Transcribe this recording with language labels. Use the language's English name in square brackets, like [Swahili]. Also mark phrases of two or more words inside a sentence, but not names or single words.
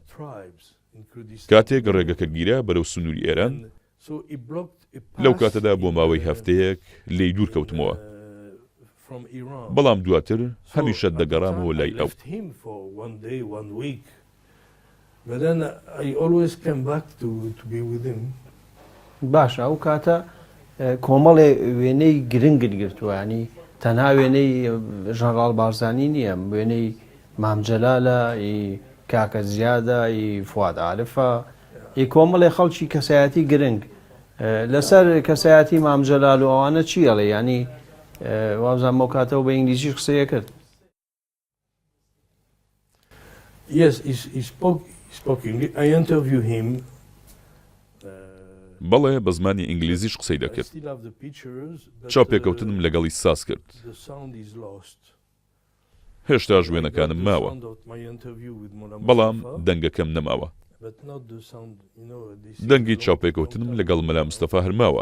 [Central Kurdish] کاتێک ڕێگەکە گیرا بەرەو سنووری ئێران، لەو کاتەدا بۆ ماوەی هەفتەیەک لێی دوور کەوتمەوە، بەڵام دواتر هەمیشە دەگەڕامەوە لای ئەو. [English] But then I always came back to be with him. [Central Kurdish] باشە ئەو کاتە کۆمەڵێ وێنەی گرنگت گرتووە ینی تەنها وێنەی ژەنڕاڵ بارزانانی نییە وێنەی مامجەلالە کاکە زیادە فواد عارفە کۆمەڵێ خەڵکی کەسایەتی گرنگ لەسەر کەسایەتی مامجەلال و ئەوانە چیەڵێ ینی وازان بۆ کاتەوە بە ئینگلیزیش قسەیە کرد. [English] Yes, he spoke English. I interviewed him. [Central Kurdish] بەڵێ بە زمانی ئینگلیزیش قسەی دەکرد. چاوپێکەوتنم لەگەڵی ساز کرد. هێشتا ژوێنەکانم ماوە. بەڵام دەنگەکەم نەماوە. دەنگی چاوپێکەوتنم لەگەڵ مەلا مستەفا هەرماوە.